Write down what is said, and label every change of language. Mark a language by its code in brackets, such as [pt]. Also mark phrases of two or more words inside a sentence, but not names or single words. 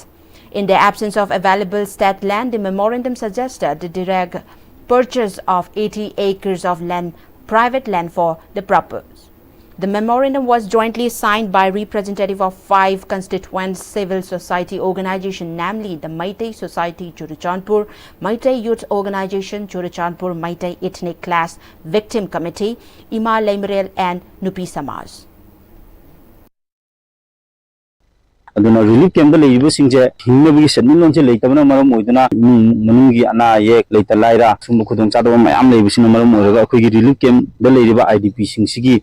[en] In the absence of available state land, the memorandum suggested the direct purchase of 80 acres of land, private land for the purpose. The memorandum was jointly signed by representatives of 5 constituent civil society organizations, namely the Meitei Society Churachandpur, Meitei Youth Organization Churachandpur, Meitei Ethnic Class Victim Committee, Ima Lemrel and Nupi Samaj. [mni] aduna [en] relief camp [mni] da leibu singje hingnabi sedmin se leitabana maram oiduna manungi ana ye leita laira sum khudong chado mayam leibu sina maram oiga akhoi [en] relief camp [mni] da leiriba idp singsigi